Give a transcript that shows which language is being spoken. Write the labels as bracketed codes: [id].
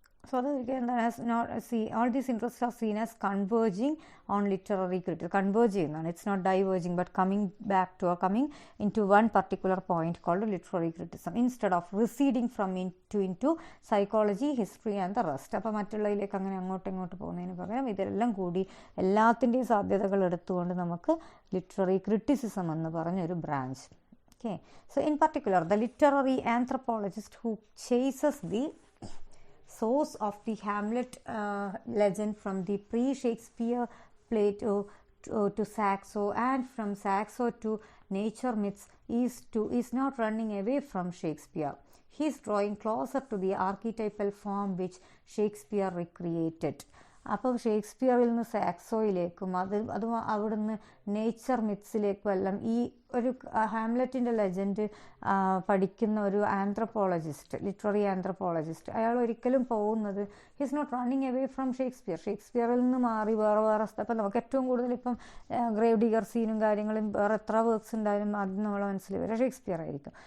[en] So all these interests are seen as converging on literary criticism. Converging, it's not diverging, but coming into one particular point called literary criticism instead of receding from into psychology, history and the rest. [ml] അപ്പോൾ മറ്റുള്ളതിലേക്ക് അങ്ങനെ അങ്ങോട്ട് പോകുന്നതിന് പകരം ഇതെല്ലാം കൂടി എല്ലാത്തിൻ്റെയും സാധ്യതകൾ എടുത്തുകൊണ്ട് നമുക്ക് ലിറ്റററി ക്രിറ്റിസിസം എന്ന് പറഞ്ഞൊരു branch. [en] Okay, so in particular the literary anthropologist who chases the source of the Hamlet legend from the pre-Shakespeare play to Saxo, and from Saxo to nature myths is not running away from Shakespeare. He is drawing closer to the archetypal form which Shakespeare recreated. [ml] അപ്പം ഷേക്സ്പിയറിൽ നിന്ന് സാക്സോയിലേക്കും അതും അവിടുന്ന് nature മിത്സിലേക്കും എല്ലാം ഈ ഒരു ഹാംലെറ്റിൻ്റെ legend പഠിക്കുന്ന ഒരു anthropologist, literary anthropologist, അയാൾ ഒരിക്കലും പോകുന്നത് [en] his not running away from [ml] ഷേക്സ്പിയറിൽ നിന്ന് മാറി വേറെ അപ്പം നമുക്ക് ഏറ്റവും കൂടുതൽ ഇപ്പം ഗ്രേവ്ഡിഗർ സീനും കാര്യങ്ങളും വേറെ എത്ര വർക്ക്സ് ഉണ്ടായാലും ആദ്യം നമ്മളെ മനസ്സിൽ വരെ ഷേക്സ്പിയർ ആയിരിക്കും.